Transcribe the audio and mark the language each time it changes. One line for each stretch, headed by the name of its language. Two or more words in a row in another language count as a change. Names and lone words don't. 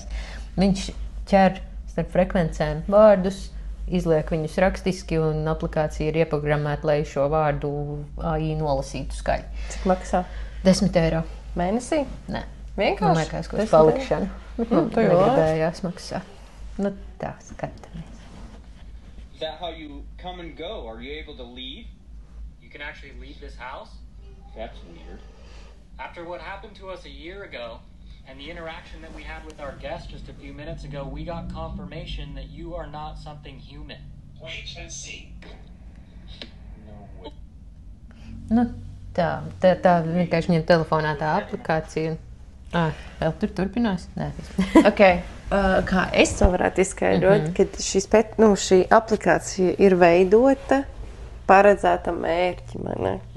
Latvian: Viņš ķer starp frekvencēm vārdus, izliek viņus rakstiski, un aplikācija ir ieprogrammēta, lai šo vārdu AI nolasītu skaļi. Cik maksā? 10 eiro. Mēnesī? Nē. Vienkārši? Man liekas, ko palikšanu. Man negribējās maksāt. Nu tā, skatāmies.
English: Is that how you come and go? Are you able to leave? You can actually leave this house? That's weird. After what happened to us a year ago, and the interaction that we had with our guest just a few minutes ago, we got confirmation that you are not something human. Wait and see. No way.
Latvian: Nu, tā vienkārši ņem telefonā tā aplikācija. Vēl tur turpinās? Nē. Okay. Kā es to varētu izskaidrot, kad šī aplikācija ir veidota paredzētam mērķim, vai ne?